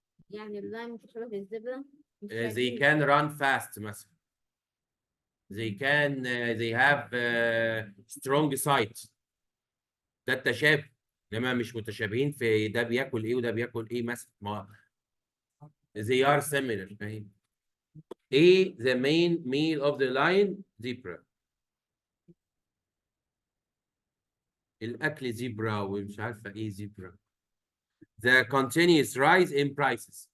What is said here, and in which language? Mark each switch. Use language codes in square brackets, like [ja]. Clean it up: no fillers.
[ar] يعني اللاين متشابه بالزبرة. [en] They can run fast [ar] مثلا. [en] They have strong sight. [ar] ده التشابه. انما مش متشابهين في ده بياكل ايه وده بياكل ايه مثلا. [en] They are similar. [ar] فاهم؟ [en] the main meal of the lion? Zebra. [ar] الأكل زبرة ومش عارفة إيه زبرة. [en] The continuous rise in prices.